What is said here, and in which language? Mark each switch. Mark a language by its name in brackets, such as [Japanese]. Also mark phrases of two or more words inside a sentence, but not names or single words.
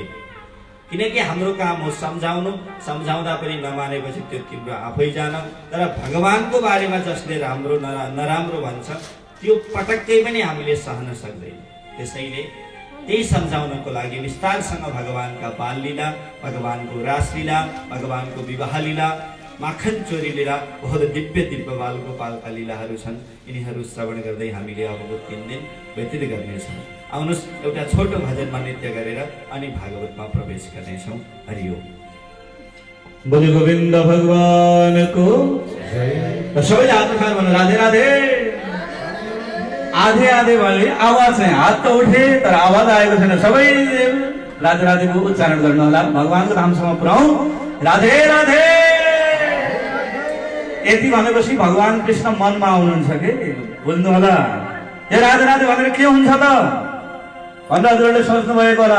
[Nepali] किनकि हाम्रो काम हो सम्झाउनु, सम्झाउँदा पनि नमानेपछि त्यो तिम्रो आफै जान। तर भगवानको बारेमा जसले राम्रो नराम्रो भन्छ त्यो पटक्कै पनि हामीले सहन सक्दैन। त्यसैले त्यही सम्झाउनको लागि विस्तारसँग भगवानका बाल लीला, भगवानको रासलीला, भगवानको विवाह लीला, माखन चोरी लीला, बहुत दिव्य दिव्य बालगोपालका लीलाहरू छन्। यिनीहरू श्रवण गर्दै हामीले अबको 3 दिन व्यतीत गर्नेछौँ। आउनुहोस् एउटा छोटो भजनमा नृत्य गरेर अनि भागवतमा प्रवेश गर्नेछौँ। हरि ओम। बोले गोविन्द भगवानको जय। सबैले हात उठाएर भन्नु राधे राधे। [Hindi] आधे आधे वाले आवाज है, [Nepali] हात तो उठे तर आवाज आएको छैन। सबै राधे राधेको उच्चारण गर्नु होला। भगवानको नामसम्म पुर्याउँ। राधे राधे। यति भनेपछि भगवान कृष्ण मनमा आउनुहुन्छ के बुझ्नु होला। यो राधे राधे भनेर के हुन्छ त भनेर हजुरहरूले सोच्नु भएको होला।